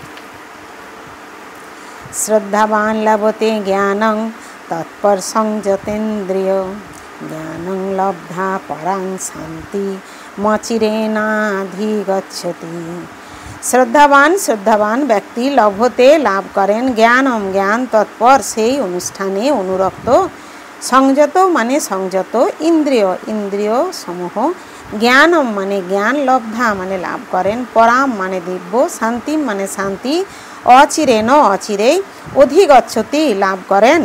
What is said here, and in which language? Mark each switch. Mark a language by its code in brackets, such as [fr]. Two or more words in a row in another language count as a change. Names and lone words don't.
[sa] श्रद्धावान लभते ज्ञानं तत्पर संयतेन्द्रिय, ज्ञानं लब्धा परां शांति मचिरेनाधिगच्छति। [bn] শ্রদ্ধাবান ব্যক্তি লভতে লাভ করেন জ্ঞানম জ্ঞান তৎপর সেই অনুষ্ঠানে অনুরক্ত, সংযত মানে সংযত, ইন্দ্রিয় সমূহ, জ্ঞানম মানে জ্ঞান, লব্ধা মানে লাভ করেন, পরাম মানে দিব্য, শান্তি মানে শান্তি, অচিরেন অচিরেই, অধিগচ্ছতি লাভ করেন।